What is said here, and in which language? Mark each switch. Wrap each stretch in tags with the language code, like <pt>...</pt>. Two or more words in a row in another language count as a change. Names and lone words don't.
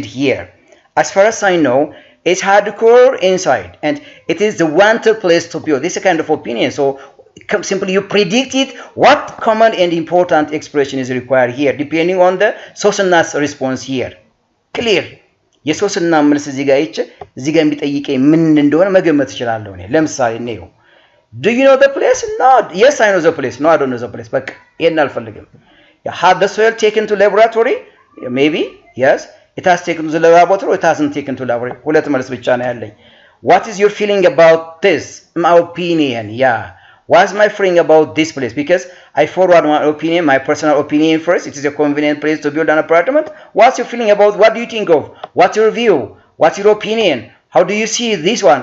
<en>here as far as I know it's hardcore inside and it is the wanted place to build this is a kind of opinion so simply you predict it what common and important expression is required here depending on the Susuna's response here clear</en> <am>የሶስና መልስ እዚህ ጋር ይች እዚህ ጋር የሚጠይቀኝ ምን እንደሆነ መገመት እችላለሁ እኔ ለምሳሌ ነው</am> <en>Do you know the place? No. Yes, I know the place. No, I don't know the place. But</en> <am>ይሄን አልፈልግም.</am> <en>Had the soil taken to laboratory? Maybe. Yes. It has taken to the laboratory or it hasn't taken to laboratory.</en> <am>ሁለት መልስ ብቻ ነው ያለኝ.</am> <en>What is your feeling about this? My opinion. Yeah. What's my feeling about this place? Because I forward my opinion, my personal opinion first. It is a convenient place to build an apartment. What's your feeling about? What do you think of? What's your view? What's your opinion? How do you see this one?</en>